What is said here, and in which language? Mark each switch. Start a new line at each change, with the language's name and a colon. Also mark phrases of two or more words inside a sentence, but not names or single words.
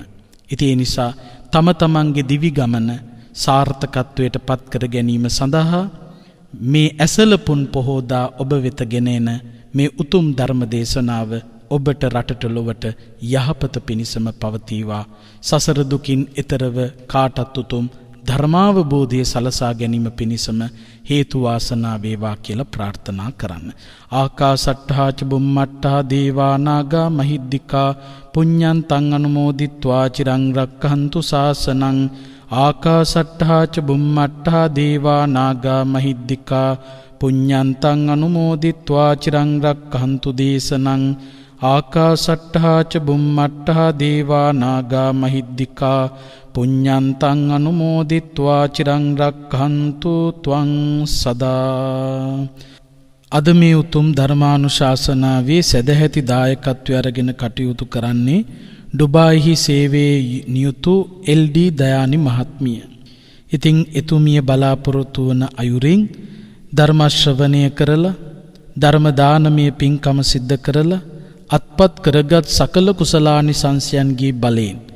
Sinhala: ඉතින් ඒ නිසා තම තමන්ගේ දිවි ගමන සාර්ථකත්වයට පත් කර ගැනීම සඳහා මේ ඇසලපුන් පොහෝදා ඔබ වෙත ගෙන එන මේ උතුම් ධර්ම දේශනාව ඔබට රටට ලොවට යහපත පිණිසම පවතිවා. සසර දුකින් එතරව කාටත් උතුම් ධර්මාවබෝධය සලසා ගැනීම පිණිසම හේතු වාසනා වේවා කියලා ප්‍රාර්ථනා කරන්න.
Pali: ආකාසට්ඨා ච බුම්මට්ඨා දේවා නාග මහිද්దికා පුඤ්ඤන්තං අනුමෝදිත්වා චිරං රක්ඛන්තු ශාසනං. ආකාසට්ඨා ච බුම්මට්ඨා දේවා නාග මහිද්దికා පුඤ්ඤන්තං අනුමෝදිත්වා චිරං රක්ඛන්තු දේශනං. ආකාසට්ඨා ච බුම්මට්ඨා දේවා නාග මහිද්దికා පුඤ්ඤන්තං අනුමෝදිත්වා චිරං රක්ඛන්තු ත්වං සදා.
Sinhala: අද මේ උතුම් ධර්මානුශාසනාවේ සදැහැති දායකත්වය අරගෙන කටයුතු කරන්නේ ඩුබායිහි සේවයේ නියුතු එල්.ඩී. දයානි මහත්මිය. ඉතින් එතුමිය බලාපොරොත්තු වන අයුරින් ධර්ම ශ්‍රවණය කරලා ධර්ම දානමය පින්කම සිද්ධ කරලා අත්පත් කරගත් සකල කුසලානිසංසයන්ගේ බලයෙන්